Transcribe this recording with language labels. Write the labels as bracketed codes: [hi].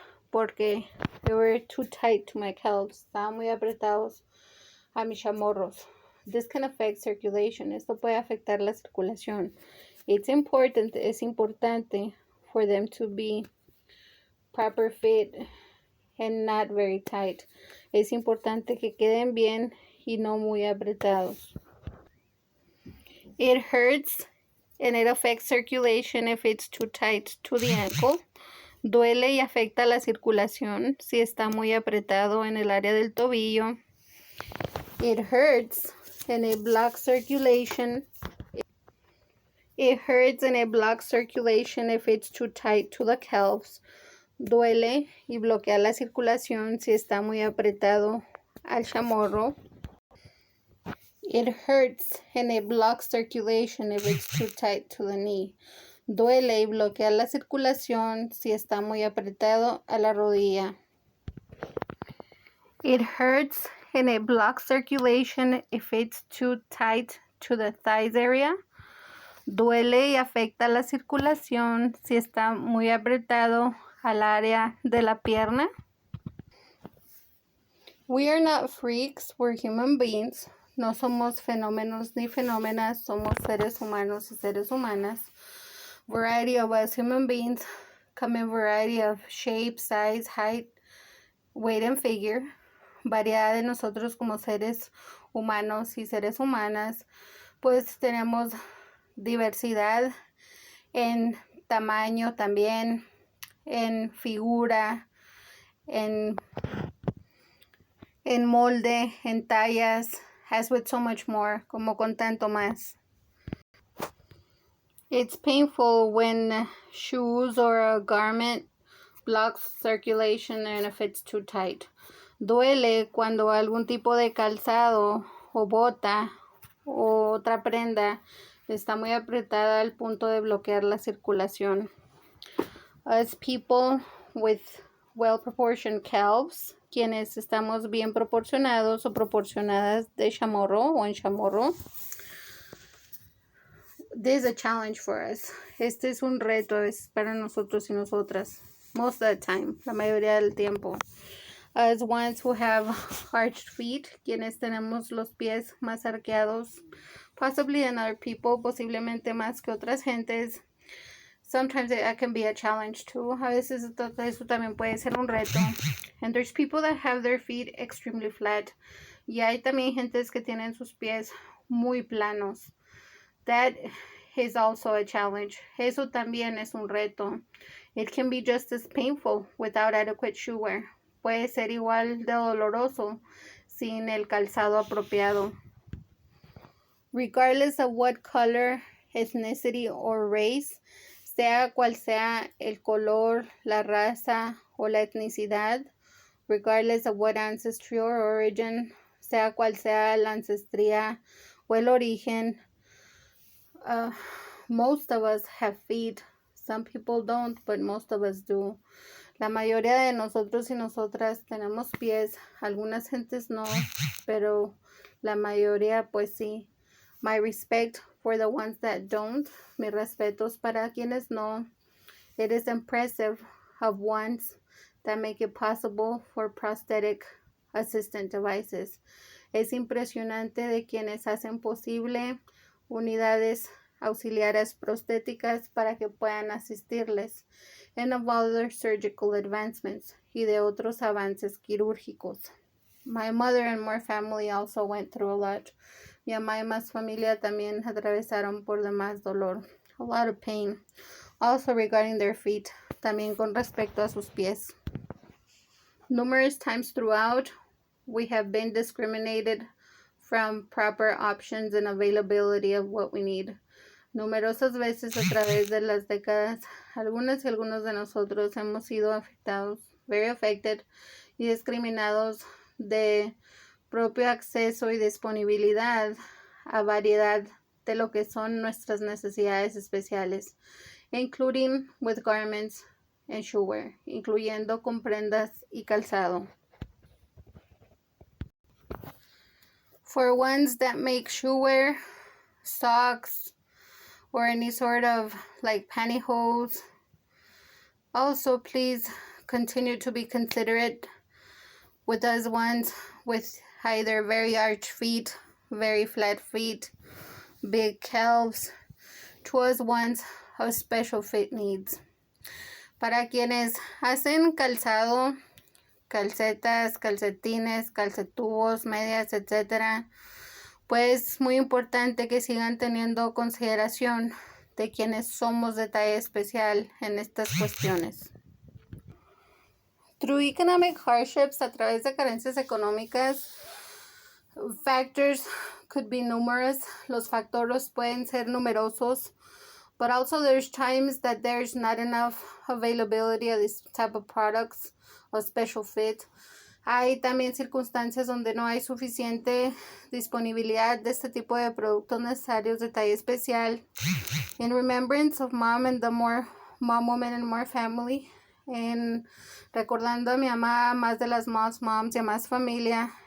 [es] Porque [en] they were too tight to my calves. [es] Estaban muy apretados a mis chamorros. [en] This can affect circulation. [es] Esto puede afectar la circulación. Es importante [en] for them to be proper fit and not very tight. [es] Es importante que queden bien y no muy apretados. [en] It hurts and it affects circulation if it's too tight to the ankle. [es] Duele y afecta la circulación si está muy apretado en el área del tobillo. [en] It hurts and it blocks circulation. It hurts and it blocks circulation if it's too tight to the calves. [es] Duele y bloquea la circulación si está muy apretado al chamorro. [en] It hurts and it blocks circulation if it's too tight to the knee. [es] Duele y bloquea la circulación si está muy apretado a la rodilla. [en] It hurts and it blocks circulation if it's too tight to the thighs area. [es] Duele y afecta la circulación si está muy apretado al área de la pierna. [en] We are not freaks, we're human beings. [es] No somos fenómenos ni fenómenas, somos seres humanos y seres humanas. [en] Variety of us human beings come in variety of shape, size, height, weight, and figure. [es] Variedad de nosotros como seres humanos y seres humanas, pues tenemos diversidad en tamaño también, en figura, en molde, en tallas, [en] as with so much more, [es] como con tanto más. [en] It's painful when shoes or a garment blocks circulation and if it's too tight. [es] Duele cuando algún tipo de calzado o bota o otra prenda está muy apretada al punto de bloquear la circulación. [en] As people with well-proportioned calves, [es] quienes estamos bien proporcionados o proporcionadas de chamorro o en chamorro, [en] this is a challenge for us. [es] Este es un reto, es para nosotros y nosotras. [en] Most of the time, [es] la mayoría del tiempo. [en] As ones who have arched feet, [es] quienes tenemos los pies más arqueados, [en] possibly than other people, [es] posiblemente más que otras gentes. [en] Sometimes that can be a challenge too. [es] A veces eso también puede ser un reto. [en] And there's people that have their feet extremely flat. [es] Y hay también gentes que tienen sus pies muy planos. [en] That is also a challenge. [es] Eso también es un reto. [en] It can be just as painful without adequate shoe wear. [es] Puede ser igual de doloroso sin el calzado apropiado. [en] Regardless of what color, ethnicity, or race, [es] sea cual sea el color, la raza o la etnicidad, [en] regardless of what ancestry or origin, [es] sea cual sea la ancestría o el origen, [en] most of us have feet. Some people don't, but most of us do. [es] La mayoría de nosotros y nosotras tenemos pies. Algunas gentes no, pero la mayoría pues sí. [en] My respect for the ones that don't. [es] Mis respetos para quienes no. [en] It is impressive of ones that make it possible for prosthetic assistant devices. [es] Es impresionante de quienes hacen posible unidades auxiliares prostéticas para que puedan asistirles, [en] and of other surgical advancements, [es] y de otros avances quirúrgicos. [en] My mother and more family also went through a lot. [es] Mi mamá y más familia también atravesaron por demás dolor. [en] A lot of pain. Also regarding their feet. [es] También con respecto a sus pies. [en] Numerous times throughout, we have been discriminated from proper options and availability of what we need. [es] Numerosas veces a través de las décadas, algunas y algunos de nosotros hemos sido afectados, [en] very affected, [es] y discriminados de propio acceso y disponibilidad a variedad de lo que son nuestras necesidades especiales, [en] including with garments and shoe wear, [es] incluyendo con prendas y calzado. [en] For ones that make shoe wear, socks, or any sort of like pantyhose, also please continue to be considerate with those ones with either very arched feet, very flat feet, big calves, to us ones of special fit needs. [es] Para quienes hacen calzado, calcetas, calcetines, calcetubos, medias, etc., pues muy importante que sigan teniendo consideración de quienes somos de talla especial en estas cuestiones. [en] Through economic hardships, [es] a través de carencias económicas, [en] factors could be numerous. [es] Los factores pueden ser numerosos, [en] but also there's times that there's not enough availability of this type of products of special fit. [es] Hay también circunstancias donde no hay suficiente disponibilidad de este tipo de productos necesarios de talla especial. [en] In remembrance of mom and the more mom woman and more family. [es] En recordando a mi mamá, más de las moms y a más familia.